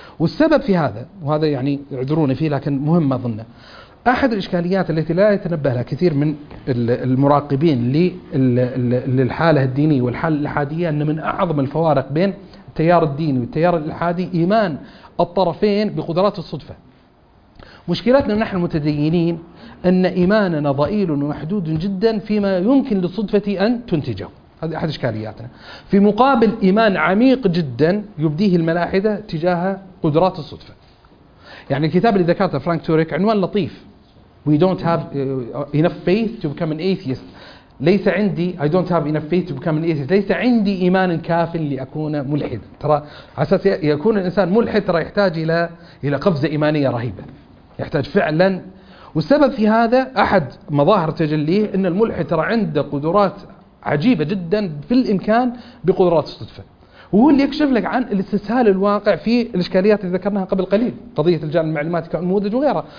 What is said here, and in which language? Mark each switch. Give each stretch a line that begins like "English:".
Arabic: والسبب في هذا، وهذا يعني اعذروني فيه لكن مهم اظنه، احد الاشكاليات التي لا يتنبه لها كثير من المراقبين للحالة الدينية والحالة الإلحادية ان من اعظم الفوارق بين التيار الديني والتيار الإلحادي ايمان الطرفين بقدرات الصدفة. مشكلتنا نحن المتدينين أن إيماننا ضئيل ومحدود جدا فيما يمكن للصدفة أن تنتجه. هذه احد اشكالياتنا. في مقابل ايمان عميق جدا يبديه الملاحده تجاه قدرات الصدفه. يعني الكتاب اللي ذكرته فرانك توريك عنوان لطيف,
English: We don't have enough faith to become an atheist.
Arabic: ليس عندي,
English: I don't have enough faith to become an atheist.
Arabic: ليس عندي إيمان كاف لأكون ملحد. ترى على أساس يكون الإنسان ملحد ترى يحتاج إلى قفزة إيمانية رهيبة, يحتاج فعلا. والسبب في هذا أحد مظاهر تجليه أن الملحد ترى عنده قدرات عجيبة جدا في الإمكان بقدرات الصدفة, وهو اللي يكشف لك عن الاستسهال الواقع في الإشكاليات اللي ذكرناها قبل قليل, قضية الجانب المعلومات كنموذج وغيره.